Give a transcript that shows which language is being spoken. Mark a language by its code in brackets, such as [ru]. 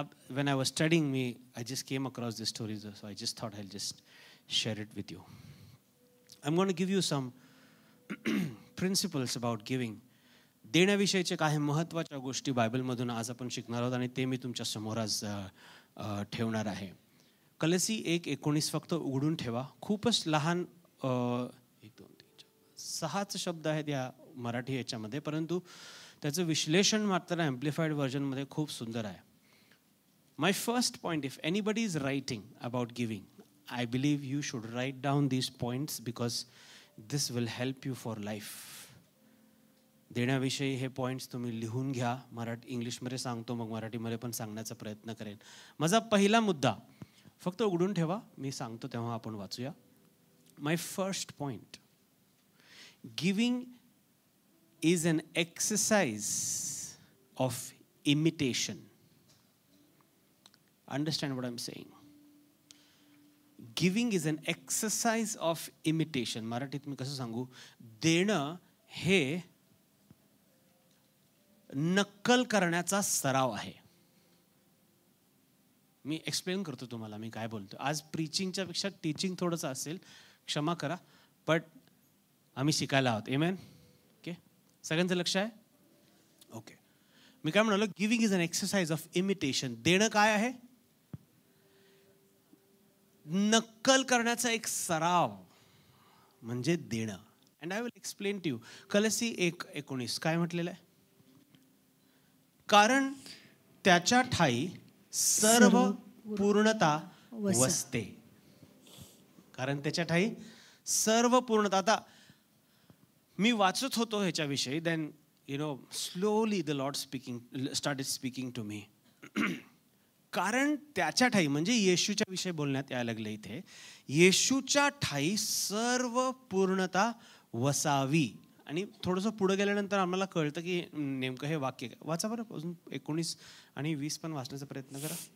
[en] When I was studying, I just came across this story, so I just thought I'll just share it with you. I'm going to give you some principles about giving. [mr] देण्याविषयीचे काही महत्त्वाच्या गोष्टी बायबलमधून आज आपण शिकणार आहोत आणि ते मी तुमच्या समोर आज ठेवणार आहे. कलसी 1:19 फक्त उघडून ठेवा. खूपच लहान 1 2 3 6 शब्द आहेत या मराठी याच्यामध्ये, परंतु त्याचं विश्लेषण मात्र ॲम्प्लिफाईड व्हर्जनमध्ये खूप सुंदर आहे. [en] My first point, if anybody is writing about giving, I believe you should write down these points because this will help you for life. [mr] देण्याविषयी हे पॉईंट्स तुम्ही लिहून घ्या. इंग्लिशमध्ये सांगतो, मग मराठीमध्ये पण सांगण्याचा प्रयत्न करेन. माझा पहिला मुद्दा फक्त उघडून ठेवा, मी सांगतो तेव्हा आपण वाचूया. [en] My first point, giving is an exercise of imitation. Understand what I'm saying? Giving is an exercise of imitation. [mr] मराठीत मी कसं सांगू? देणं हे नक्कल करण्याचा सराव आहे. मी एक्सप्लेन करतो तुम्हाला मी काय बोलतो. आज प्रीचिंगच्या पेक्षा टीचिंग थोडंसं असेल, क्षमा करा, बट आम्ही शिकायला आहोत. आमेन. ओके, सगळ्यांचं लक्ष आहे? ओके. मी काय म्हणालो, [en] Giving is an exercise of imitation. [mr] देणं काय आहे? नक्कल करण्याचा एक सराव म्हणजे देणं. [en] And I will explain to you. [mr] कलसी 1:19 काय म्हटलेलं आहे? कारण त्याच्या ठाई सर्व पूर्णता वसते. कारण त्याच्या ठाई सर्व पूर्णता. आता मी वाचत होतो ह्याच्याविषयी, [en] Then slowly the Lord started speaking to me. [mr] कारण त्याच्या ठाई म्हणजे येशूच्या विषयी बोलण्यात यायला लागलं इथे. येशूच्या ठाई सर्व पूर्णता वसावी. आणि थोडंसं पुढे गेल्यानंतर आम्हाला कळतं की नेमकं हे वाक्य वाचा बरं, अजून 19 आणि 20 पण वाचण्याचा प्रयत्न करा.